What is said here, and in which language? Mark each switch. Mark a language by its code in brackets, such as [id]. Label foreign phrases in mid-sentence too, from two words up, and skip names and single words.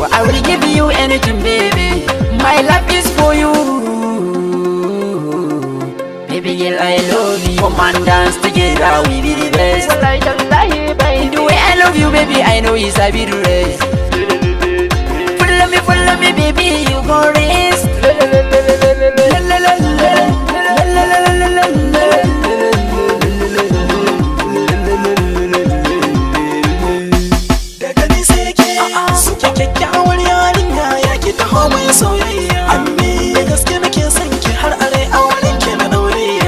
[en] I will give you anything baby, my life is for you. Baby girl, I love you. Come and dance together, we be the best. The way I love you, baby, I know it's I be the rest. Follow me, baby, you gon' race. [ha] Daga ni sai ke, suke kyakkyawar yarinya ya ke taho mai soyayya. Ammi, da gaske nake son ki har are auren ki na dauriya.